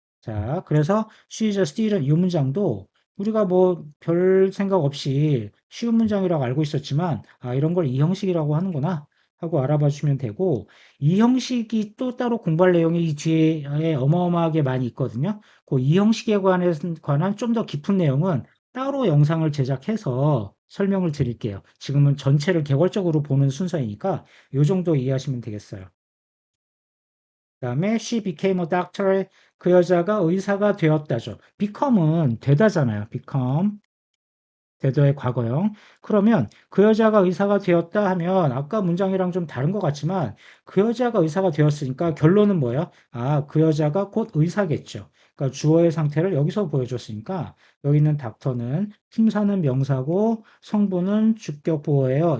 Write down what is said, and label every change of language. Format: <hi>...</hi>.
<ko>자, 그래서</ko> <en>she is a student</en> <ko>이 문장도 우리가 뭐 별 생각 없이 쉬운 문장이라고 알고 있었지만 아 이런 걸 이 형식이라고 하는구나 하고 알아봐 주시면 되고 이 형식이 또 따로 공부할 내용이 이 뒤에 어마어마하게 많이 있거든요. 그 이 형식에 관한 좀 더 깊은 내용은 따로 영상을 제작해서 설명을 드릴게요. 지금은 전체를 개괄적으로 보는 순서이니까 요 정도 이해하시면 되겠어요. 그다음에</ko> <en>she became a doctor.</en> <ko>그 여자가 의사가 되었다죠. become은 되다잖아요. become. 되도의 과거형. 그러면 그 여자가 의사가 되었다 하면 아까 문장이랑 좀 다른 것 같지만 그 여자가 의사가 되었으니까 결론은 뭐예요? 아, 그 여자가 곧 의사겠죠. 그러니까 주어의 상태를 여기서 보여줬으니까 여기 있는 닥터는 품사는 명사고 성분은 주격 보어예요.</ko>